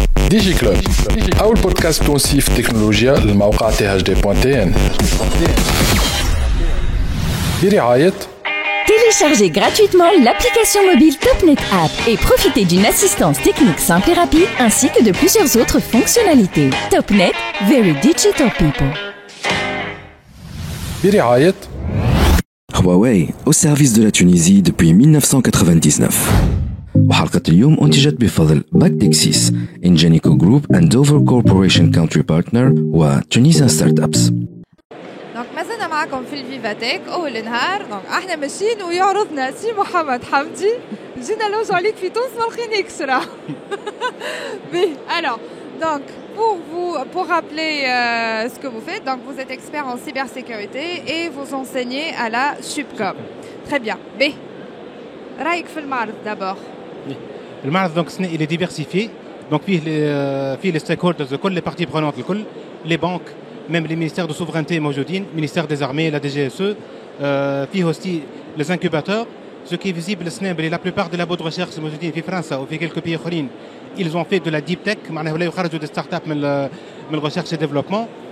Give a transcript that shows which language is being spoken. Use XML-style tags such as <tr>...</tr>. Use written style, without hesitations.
<ar>ديجي كلوب أول بودكاست تونسي في التكنولوجيا للموقع thd.tn برعاية</ar> <fr>Téléchargez gratuitement l'application mobile Topnet App et profitez d'une assistance technique simple et rapide ainsi que de plusieurs autres fonctionnalités.</fr> <en>Topnet, very digital people.</en> <ar>برعاية</ar> <fr>Huawei au service de la Tunisie depuis 1999.</fr> <ar>وحلقة اليوم أنتجت بفضل باكتكسيس إنجينيكو جروب</ar> <en>and Dover Corporation Country Partner</en> <ar>و Tunisian Startups. دونك مازلنا معكم في الفيفاتيك اول نهار. دونك احنا ماشيين ويعرضنا سي محمد حمدي. جينا لوجو عليك في تونس ما لقيناكش راه.</ar> <fr>بي alors donc pour rappeler ce que vous faites, donc vous êtes expert en cybersécurité et vous enseignez à la Subcom. Très bien.</fr> <ar>بي رايك في المعرض</ar> <fr>d'abord.</fr> <ar>المعرض دونك</ar> <fr>il est diversifié. Donc فيه les stakeholders de كل les parties prenantes الكل, les banques, même les ministères de souveraineté</fr> <ar>موجودين,</ar> <fr>ministère des armées, la DGSE, فيه aussi les incubateurs. Ce qui est visible la plupart des labos de recherche</fr> <ar>موجودين في فرنسا وفي</ar> <fr>quelques pays اخرين, ils ont fait de la deep tech,</fr> <ar>معناها ولاو يخرجوا</ar> <fr>des startups من recherche et développement.</fr>